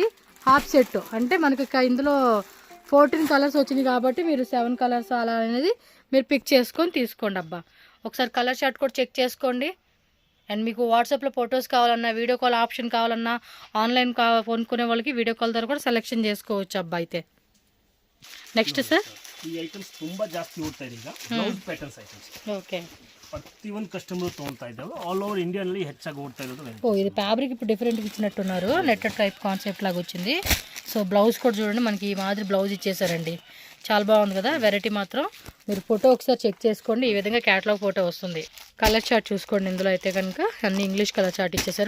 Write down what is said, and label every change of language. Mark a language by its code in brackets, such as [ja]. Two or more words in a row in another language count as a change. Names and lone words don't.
[en] half set [te] అంటే మనకి ఇందులో 14 కలర్స్ వచ్చినాయి కాబట్టి మీరు 7 కలర్స్ అలా అనేది మీరు పిక్ చేసుకొని తీసుకోండి అబ్బా. ఒకసారి [en] color chart [te] కూడా చెక్ చేసుకోండి. అండ్ మీకు వాట్సాప్లో ఫొటోస్ కావాలన్నా, [en] video call option [te] కావాలన్నా, ఆన్లైన్ కొనుక్కునే వాళ్ళకి [en] video call [te] ద్వారా కూడా సెలెక్షన్ చేసుకోవచ్చు అబ్బా. అయితే [en] next sir [kn] ಈ ಐಟಮ್ಸ್ ತುಂಬಾ ಜಾಸ್ತಿ ಓಡ್ತಾ ಇದೆ ಈಗ. [en] blouse patterns items [te] ఓకే. [kn] ಪ್ರತಿ ಒಂದು ಕಸ್ಟಮರ್ ತೊಗೊಳ್ತಾ ಇದ್ದಾವೆ. [en] all over [kn] ಇಂಡಿಯಾನಲ್ಲಿ ಹೆಚ್ಚಾಗಿ ಓಡ್ತಾ ಇರೋದು. [te] ఓ ఇది ఫ్యాబ్రిక్ ఇప్పుడు డిఫరెంట్గా ఇచ్చినట్టున్నారు, [en] netted type concept [te] లాగా వచ్చింది. సో బ్లౌజ్ కూడా చూడండి మనకి ఈ మాదిరి బ్లౌజ్ ఇచ్చేసారండి. చాలా బాగుంది కదా వెరైటీ మాత్రం. మీరు ఫోటో ఒకసారి చెక్ చేసుకోండి, ఈ విధంగా [en] catalog photo [te] వస్తుంది. [en] color chart [te] చూసుకోండి, ఇందులో అయితే కనుక అన్ని [en] English color chart [te] ఇచ్చేసారు.